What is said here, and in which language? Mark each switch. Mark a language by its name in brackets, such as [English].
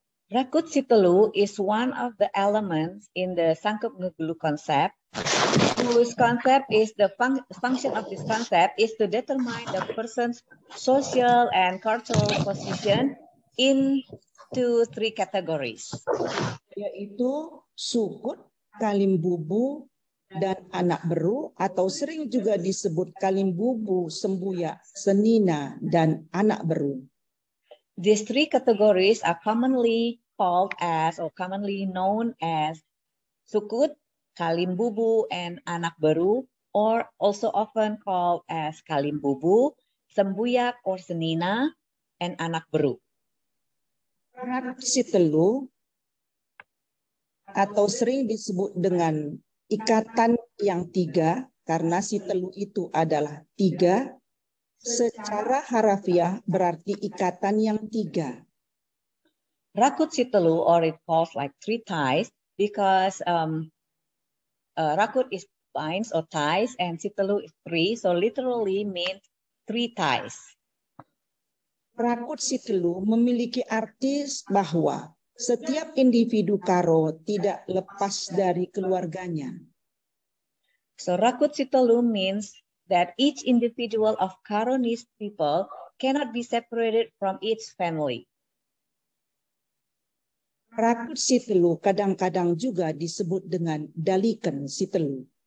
[English] Rakut Sitelu is one of the elements in the Sangkep Nggeluh concept, whose concept is the function of this concept is to determine the person's social and cultural position into 3 categories. [Indonesian] Yaitu Sukut, Kalimbubu, dan Anak Beru, atau sering juga disebut Kalimbubu, Sembuya, Senina, dan Anak Beru. [English] These 3 categories are commonly called as or commonly known as Sukut, Kalimbubu, and Anak Beru, or also often called as Kalimbubu, Sembuyak or Senina, and Anak Beru. [Indonesian] Rakut Sitelu atau sering disebut dengan ikatan yang 3, karena Sitelu itu adalah 3, secara harafiah berarti ikatan yang 3. [English] Rakut Sitelu, or it calls like 3 ties, because Rakut is binds or ties, and Sitelu is 3, so literally means 3 ties. [Indonesian] Rakut Sitelu memiliki arti bahwa setiap individu Karo tidak lepas dari keluarganya. [English] So Rakut Sitelu means that each individual of Karonese people cannot be separated from its family. [Indonesian] Rakut Sitelu kadang-kadang juga disebut dengan Dalikan Sitelu.